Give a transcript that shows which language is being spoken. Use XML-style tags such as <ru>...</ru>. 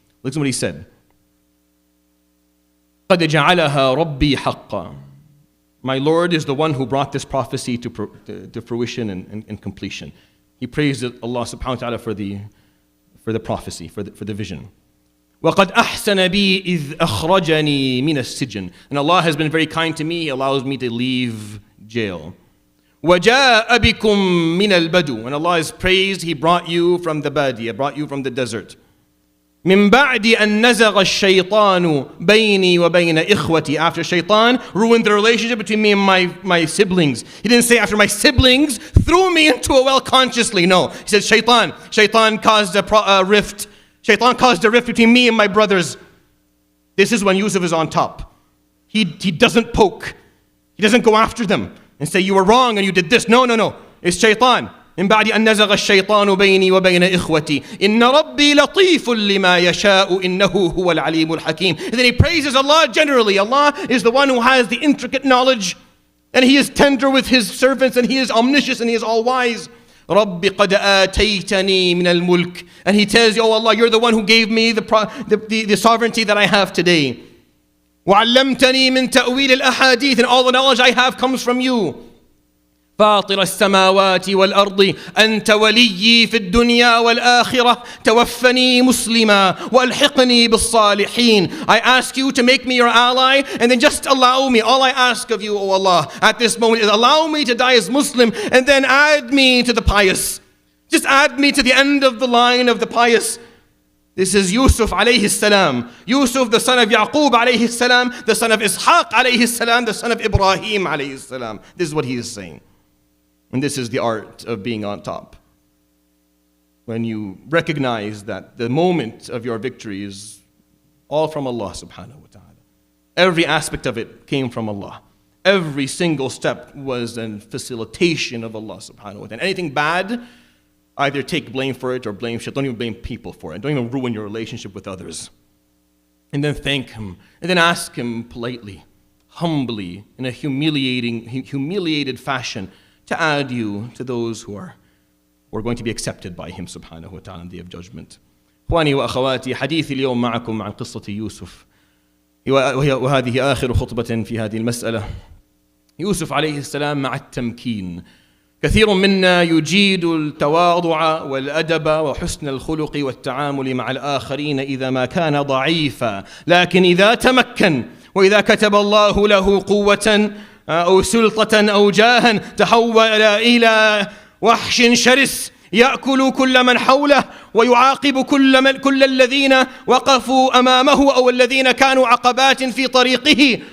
<en>Listen to what he said.</en> <ar>قَدْ جَعَلَهَا رَبِّي حَقًّا.</ar> <en>My Lord is the one who brought this prophecy to fruition and completion. He praised Allah subhanahu wa ta'ala for the prophecy, for the vision.</en> <ar>وَقَدْ أَحْسَنَ بِي إِذْ أَخْرَجَنِي مِنَ السِّجْنِ.</ar> <en>And Allah has been very kind to me. He allows me to leave jail.</en> <ar>وَجَاءَ بِكُم مِّنَ الْبَدُوِ.</ar> <en>And Allah is praised. He brought you from the Badiya, brought you from the desert.</en> <ar>مِن بَعْدِ أَن نَزَغَ الشَّيْطَانُ بَيْنِي وَبَيْنَ إِخْوَتِي.</ar> <en>After Shaitan ruined the relationship between me and my siblings. He didn't say after my siblings threw me into a well consciously. No. He said Shaitan caused a rift. Shaitan caused a rift between me and my brothers. This is when Yusuf is on top. He doesn't poke. He doesn't go after them and say you were wrong and you did this. No. It's Shaitan.</en> <ar>من بعد أن نزغ الشيطان بيني وبين إخوتي إن ربي لطيف لما يشاء إنه هو العليم الحكيم.</ar> <en>And then he praises Allah generally. Allah is the one who has the intricate knowledge, and He is tender with His servants, and He is omniscient and He is all wise.</en> <ar>رب قد آتيتني من الملك.</ar> <en>And he tells you, oh Allah, you're the one who gave me the sovereignty that I have today.</en> <ar>وعلمتني من تأويل الأحاديث.</ar> <en>And all the knowledge I have comes from you.</en> <ar>فاطر السماوات والأرض أنت وليي في الدنيا والآخرة توفني مسلما وألحقني بالصالحين.</ar> <en>I ask you to make me your ally, and then just allow me. All I ask of you, O Allah, at this moment is allow me to die as Muslim, and then add me to the pious. Just add me to the end of the line of the pious. This is Yusuf alayhi salam. Yusuf, the son of Yaqub alayhi salam, the son of Ishaq alayhi salam, the son of Ibrahim alayhi salam. This is what he is saying. And this is the art of being on top. When you recognize that the moment of your victory is all from Allah subhanahu wa ta'ala. Every aspect of it came from Allah. Every single step was a facilitation of Allah subhanahu wa ta'ala. Anything bad, either take blame for it or blame shit. Don't even blame people for it. Don't even ruin your relationship with others. And then thank Him. And then ask Him politely, humbly, in a humiliated fashion, to add you to those who are going to be accepted by Him subhanahu wa ta'ala on the day of judgment.</en> <ar>إخواني وأخواتي حديثي اليوم معكم عن قصة يوسف وهذه آخر خطبة في هذه المسألة. يوسف عليه السلام مع التمكين. كثير منا يجيد التواضع والأدب وحسن الخلق والتعامل مع الآخرين إذا ما كان ضعيفا، لكن إذا تمكن وإذا كتب الله له قوة أو سلطة أو جاها تحول إلى وحش شرس يأكل كل من حوله ويعاقب كل الذين وقفوا أمامه أو الذين كانوا عقبات في طريقه.</ar>